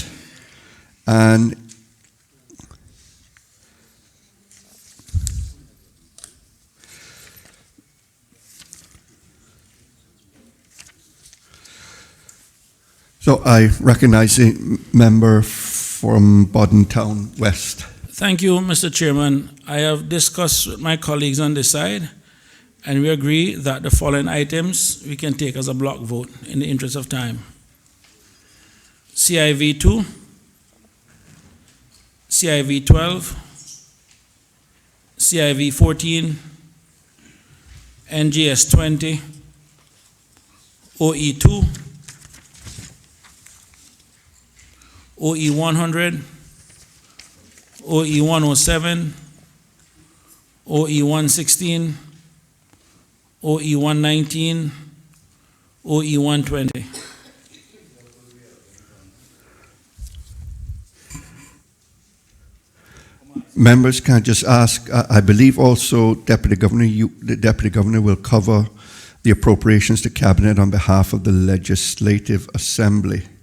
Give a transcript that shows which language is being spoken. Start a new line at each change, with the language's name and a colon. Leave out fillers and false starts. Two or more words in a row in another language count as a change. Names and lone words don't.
English: And so I recognize the member from Bodden Town West. Thank you, Mr. Chairman. I have discussed with my colleagues on this side, and we agree that the following items we can take as a block vote in the interest of time. CIV 2, CIV 12, CIV 14, NGS 20, OE 2, OE 100, OE 107, OE 116, OE 119, OE 120. Members, can I just ask, I believe also Deputy Governor, the Deputy Governor will cover the appropriations to Cabinet on behalf of the Legislative Assembly.